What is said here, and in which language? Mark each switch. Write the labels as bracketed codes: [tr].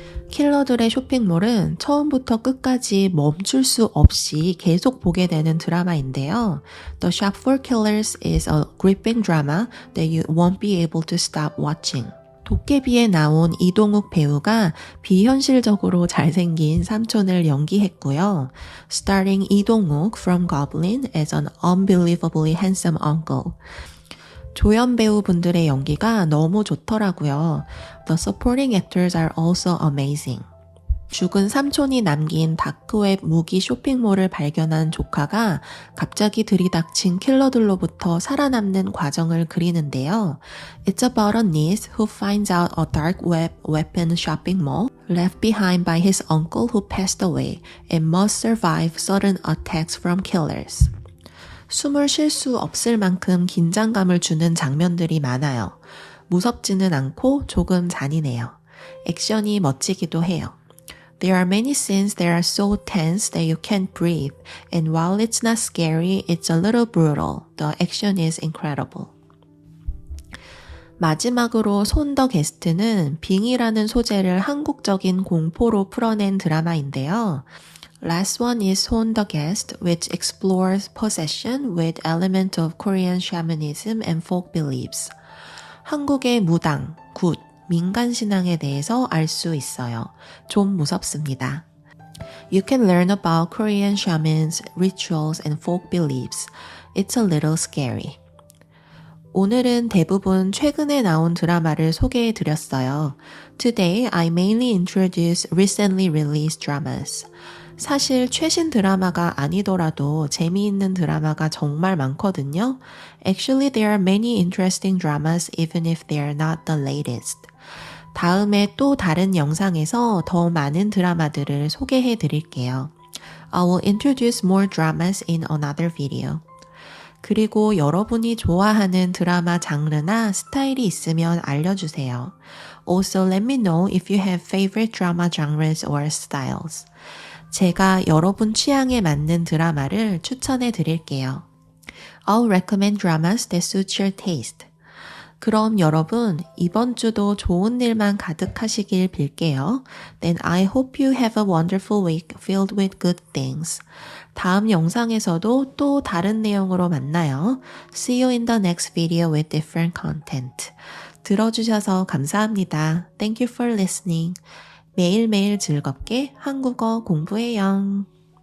[ko] 킬러들의 쇼핑몰은 처음부터 끝까지 멈출 수 없이 계속 보게 되는 드라마인데요. [en] The Shop for Killers is a gripping drama that you won't be able to stop watching. [ko] 도깨비에 나온 이동욱 배우가 비현실적으로 잘생긴 삼촌을 연기했고요. [en] Starring 이동욱 from Goblin as an unbelievably handsome uncle. [ko] 조연 배우분들의 연기가 너무 좋더라고요. [en] The supporting actors are also amazing. [ko] 죽은 삼촌이 남긴 다크웹 무기 쇼핑몰을 발견한 조카가 갑자기 들이닥친 킬러들로부터 살아남는 과정을 그리는데요. [en] It's about a niece who finds out a dark web weapon shopping mall left behind by his uncle who passed away and must survive sudden attacks from killers. [ko] 숨을 쉴 수 없을 만큼 긴장감을 주는 장면들이 많아요. 무섭지는 않고 조금 잔인해요. 액션이 멋지기도 해요. [en] There are many scenes that are so tense that you can't breathe, and while it's not scary, it's a little brutal. The action is incredible. [ko] 마지막으로 손 더 게스트는 빙이라는 소재를 한국적인 공포로 풀어낸 드라마인데요. [en] Last one is 손 더 Guest, which explores possession with element of Korean shamanism and folk beliefs. [ko] 한국의 무당, 굿, 민간 신앙에 대해서 알 수 있어요. 좀 무섭습니다. [en] You can learn about Korean shamans, rituals, and folk beliefs. It's a little scary. [ko] 오늘은 대부분 최근에 나온 드라마를 소개해 드렸어요. [en] Today, I mainly introduce recently released dramas. [ko] 사실 최신 드라마가 아니더라도 재미있는 드라마가 정말 많거든요. [en] Actually, there are many interesting dramas even if they are not the latest. [ko] 다음에 또 다른 영상에서 더 많은 드라마들을 소개해 드릴게요. [en] I will introduce more dramas in another video. [ko] 그리고 여러분이 좋아하는 드라마 장르나 스타일이 있으면 알려주세요. [en] Also, let me know if you have favorite drama genres or styles. [ko] 제가 여러분 취향에 맞는 드라마를 추천해 드릴게요. [en] I'll recommend dramas that suit your taste. [ko] 그럼 여러분 이번 주도 좋은 일만 가득하시길 빌게요. [en] Then I hope you have a wonderful week filled with good things. [ko] 다음 영상에서도 또 다른 내용으로 만나요. [en] See you in the next video with different content. [ko] 들어주셔서 감사합니다. [en] Thank you for listening. [ko] 매일매일 즐겁게 한국어 공부해요.